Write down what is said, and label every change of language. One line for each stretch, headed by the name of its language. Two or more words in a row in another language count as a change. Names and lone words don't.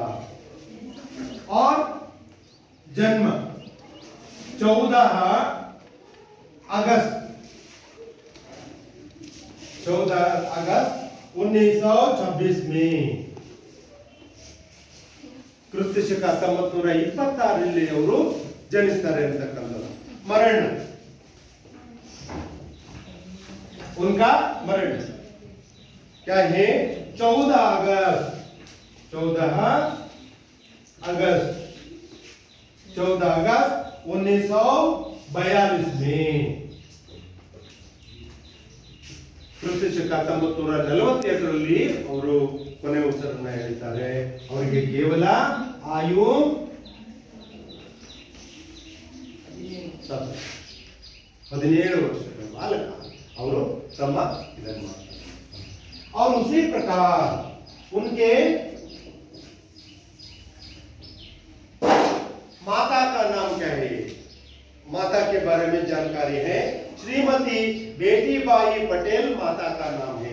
Hindi: और जन्म 14 अगस्त 1926 में,
Kannada: ಕ್ರಿಸ್ತ ಶಕ 1926ರಲ್ಲಿ ಅವರು ಜನಿಸ್ತಾರೆ ಅಂತಕ್ಕಂಥದ್ದು.
Hindi: मरण उनका मरण क्या है? 14 अगस्त 1942 में,
Kannada: ಕ್ರಿಸ್ತ ಶಕ 1942ರಲ್ಲಿ ಅವರು ಕೊನೆ ಉಸಿರನ್ನ ಹೇಳ್ತಾರೆ. ಅವರಿಗೆ ಕೇವಲ ಆಯು 17 ವರ್ಷಗಳ ಬಾಲಕ ಅವರು ತಮ್ಮ ಇದನ್ನು ಮಾಡ್ತಾರೆ.
Hindi: और उसी प्रकार उनके माता का नाम क्या है? माता के बारे में जानकारी है. श्रीमती बेटी बाई पटेल माता का नाम है.